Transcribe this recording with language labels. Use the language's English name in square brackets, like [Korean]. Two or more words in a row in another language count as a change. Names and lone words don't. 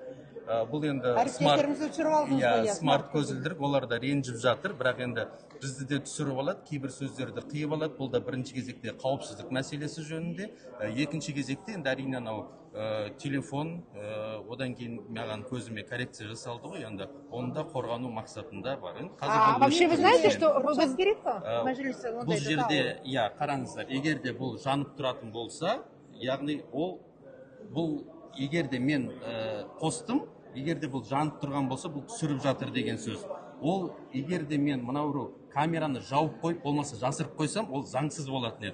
[Kazakh] Бұл енді смарт көзілдірік, олар да ренжіп жатыр, бірақ енді бізді де түсіріп алады, кейбір сөздерді қиып алады. Бұл да бірінші кезекте қауіпсіздік мәселесі жөнінде, екінші кезекте енді әрине анау телефон, одан кейін маған көзіме коррекция жасалды ғой, енді оны да қорғану мақсатында бар. [Russian] Вообще вы знаете, что [Kazakh] бұл жерде, қараңыздар, егер де бұл жанып тұратын болса, яғни бұл егер де мен қостым, егер де бұл жанып тұрған болса, бұл түсіріп жатыр деген сөз. Ол егер де мен мынау камераны жауып қойып, болмаса жасырып қойсам, ол заңсыз болатын еді.